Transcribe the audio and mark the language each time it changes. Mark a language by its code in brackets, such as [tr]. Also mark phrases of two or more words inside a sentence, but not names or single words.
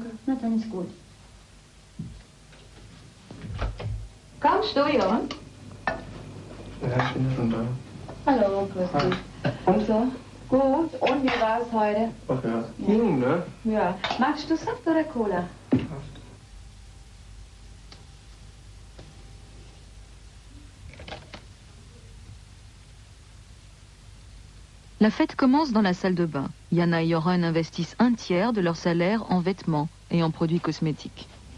[de] Na, dann ist gut. Kommst du, Jochen? Ja, ich bin schon da. Hallo, grüß dich. Und so? Gut, und wie war es heute? Ach ja, ging, ne? Ja. Magst du Saft oder Cola? [fr] La fête commence dans la salle de bain. Jana et Joran investissent un tiers de leur salaire en vêtements et en produits cosmétiques.